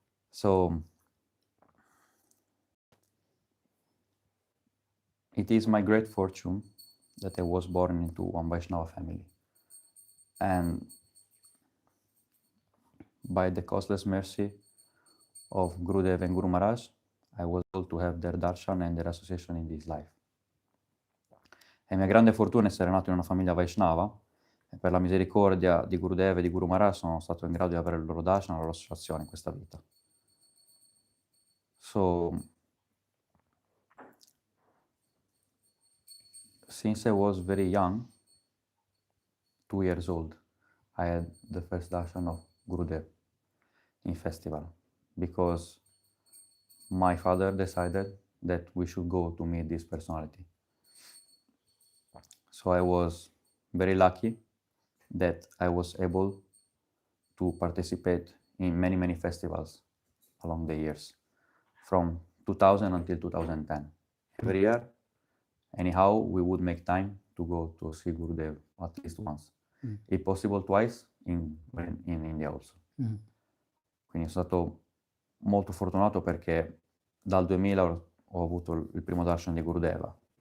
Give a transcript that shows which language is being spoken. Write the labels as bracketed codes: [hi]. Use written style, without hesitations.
[en] So it is my great fortune that I was born into one Vaishnava family. And by the causeless mercy of Gurudev and Guru Maharaj, I was able to have their darshan and their association in this life. [it] È mia grande fortuna essere nato in una famiglia Vaishnava e per la misericordia di Gurudev e di Guru Maharaj sono stato in grado di avere il loro darshan e la loro associazione in questa vita. [en] So, since I was very young, 2 years old, I had the first darshan of Gurudev in festival because my father decided that we should go to meet this personality. So I was very lucky that I was able to participate in many, many festivals along the years, from 2000 until 2010. Every year, anyhow, we would make time to go to see Gurudev at least once. If possible twice in India also. [it] Quindi sono stato molto fortunato perché dal 2000 ho avuto il primo darshan di Gurudeva.